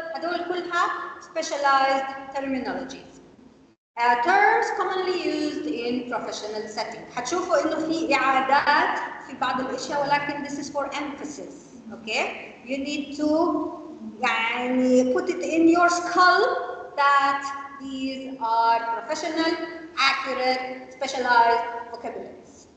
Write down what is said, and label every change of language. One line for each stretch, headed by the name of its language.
Arabic: هدول كلها
English: specialized terminologies. Terms commonly used in professional setting.
Arabic: حتشوفوا إنه في إعادات في بعض الأشياء ولكن
English: this is for emphasis. Okay, you need to يعني put it in your skull that these are professional, accurate, specialized vocabularies.